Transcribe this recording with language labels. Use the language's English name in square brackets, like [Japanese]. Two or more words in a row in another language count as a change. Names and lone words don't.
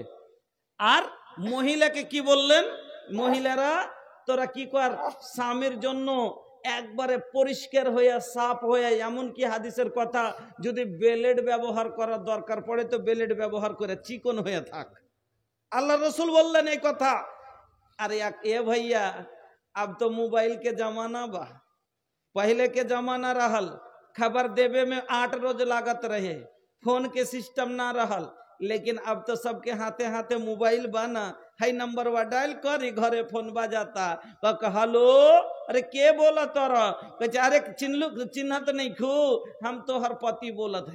[Bangla] আর মহিলাকে কি বললেন, মহিলারা তোরা কি কর, স্বামীর জন্য একবারে পরিষ্কার হয়ে সাফ হয়ে, এমনকি হাদিসের কথা, যদি ব্লেড ব্যবহার করার দরকার পড়ে তো ব্লেড ব্যবহার করে চিকন হয়ে থাক। আল্লাহ রসুল বললেন এই কথা। [Bhojpuri] अरे ए भैया अब तो मोबाइल के जमाना बा, पहले के जमाना रहल खबर देवे में 8 रोज लागत रहे, फोन के सिस्टम ना रहल, लेकिन अब तो सबके हाथे हाथे मोबाइल बाना है, नंबर वा डायल करी घरे फोन बाजाता, हेलो अरे के बोला तोरा, कहे अरे चिन्हत नहीं खू, हम तो हर पति बोलत हैं।